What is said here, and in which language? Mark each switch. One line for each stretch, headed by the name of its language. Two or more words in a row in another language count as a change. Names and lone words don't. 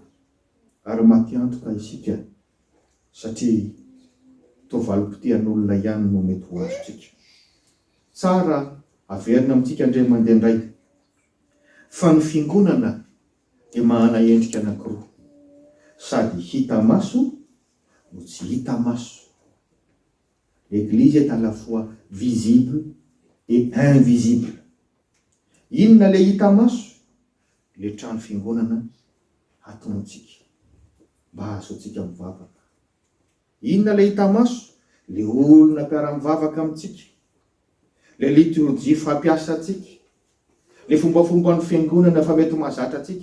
Malagasy: Ary maty antoka isika satria toa valim-potehan'olona ihany no mety ho azontsika. Tsara averina amintsika indray mandeha indray fa ny fiangonana dia mahana endrika anankiroa, sady hita maso no tsy hita maso.
French: L'église est à la fois visible et invisible.
Malagasy: Inona le hita maso? Le trano fiangonana atontsika mba ahazoantsika mivavaka. Inona le hita maso? Le olona mpiara-mivavaka amintsika,
French: le liturgie
Malagasy: fampiasa atsika, le fombafomba ny fiangonana fa mety mahazatra atsika.